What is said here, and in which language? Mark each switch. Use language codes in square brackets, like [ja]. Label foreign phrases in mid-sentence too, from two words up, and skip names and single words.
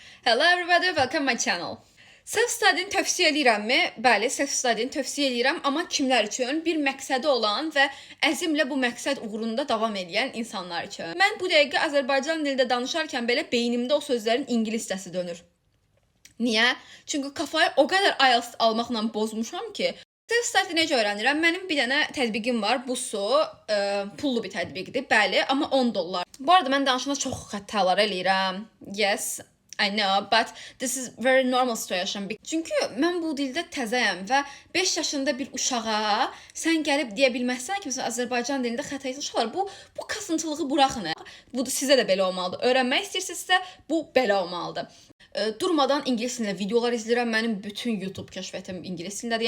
[en] Hello everybody, welcome my channel. [az] Self-study'ni tövsiyə edirəmmi? Bəli, self-study'ni tövsiyə edirəm, amma kimlər üçün? Bir məqsədi olan və əzmlə bu məqsəd uğrunda davam edən insanlar üçün. Mən bu dəqiqə Azərbaycan dilində danışarkən belə beynimdə o sözlərin ingiliscəsi dönür. Niyə? Çünki kafayı o qədər IELTS almaqla bozmuşam ki, self-study necə öyrənirəm? Mənim bir dənə tətbiqim var. Bu pullu bir tətbiqdir, bəli, amma $10. Bu arada mən danışanda çox xətalar eləyirəm. [en] Yes, I know, but this is very normal situation. [az] Çünki mən bu dildə təzəyəm və 5 yaşında bir uşağa sən gəlib deyə bilməzsən ki, məsələn, Azərbaycan dilində xəta etmiş uşaqlar, bu kasıntılığı buraxın. Bu sizə də belə olmalıdır. Öyrənmək istəyirsinizsə, bu belə olmalıdır. Durmadan ingilis dilində videolar izləyirəm. Mənim bütün YouTube kəşfiyyatım ingilis dilindədir.